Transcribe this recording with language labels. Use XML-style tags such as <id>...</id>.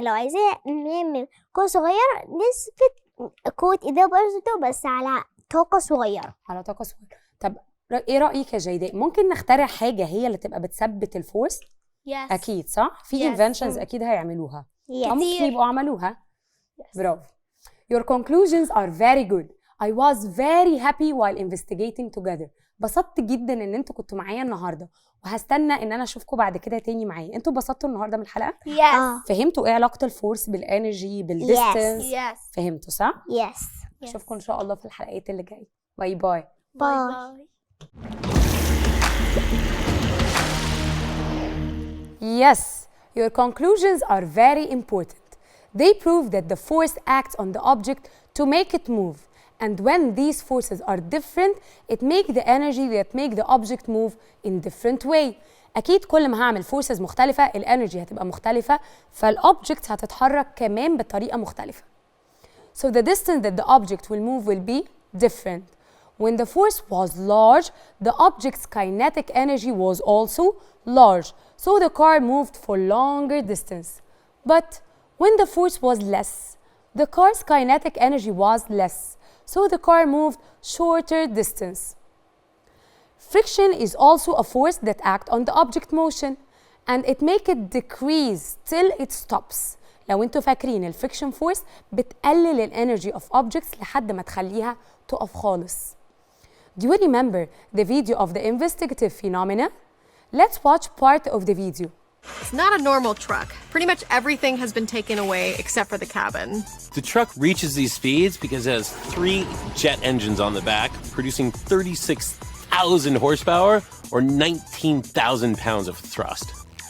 <ar>لو عايزاها نعمل قوة صغيرة نثبت قوة ايدينا برضه بس على طاقة صغيرة. طب ايه رأيك يا جيداء؟ ممكن نخترع حاجة هي اللي تبقى بتثبت الفورس؟</ar> <en>yes.</en> <ar>اكيد صح؟ في inventions اكيد هيعملوها.</ar> <en>yes.</en> <ar>او ممكن يبقوا عملوها. yes. برافو.</ar> <en>Your conclusions are very good. I was very happy while investigating together.</en> <ar>بسطت جدا ان انتوا كنتوا معايا النهارده، وهستنى ان انا اشوفكم بعد كده تاني معايا. انتوا اتبسطتوا النهارده من الحلقه؟</ar> <en>yes.</en> <ar>فهمتوا ايه علاقه الفورس بالانرجي بالديستنس؟</ar> <en>yes.</en> <ar>فهمتوا صح؟</ar> <en>yes.</en> <ar>اشوفكم ان شاء الله في الحلقات اللي جايه.</ar> <en>Bye bye. Bye. Yes, your conclusions are very important. They prove that the force acts on the object to make it move. And when these forces are different, it makes the energy that make the object move in different way.</en> <ar>أكيد كل ما هعمل forces مختلفة الانرجي هتبقى مختلفة، فالobject هتتحرك كمان بطريقة مختلفة.</ar> <en>So the distance that the object will move will be different. When the force was large, the object's kinetic energy was also large. So the car moved for longer distance. But when the force was less, the car's kinetic energy was less. So the car moved shorter distance. Friction is also a force that acts on the object motion and it makes it decrease till it stops.</en> <ar>لو انتوا فاكرين الفريكشن فورس بتقلل الانرجي</ar> <en>of objects</en> <ar>لحد ما تخليها تقف خالص.</ar> <en>Do you remember the video of the investigative phenomena? Let's watch part of the video. It's not a normal truck. Pretty much everything has been taken away except for the cabin. The truck reaches these speeds because it has 3 jet engines on the back, producing 36,000 horsepower or 19,000 pounds of thrust.</en>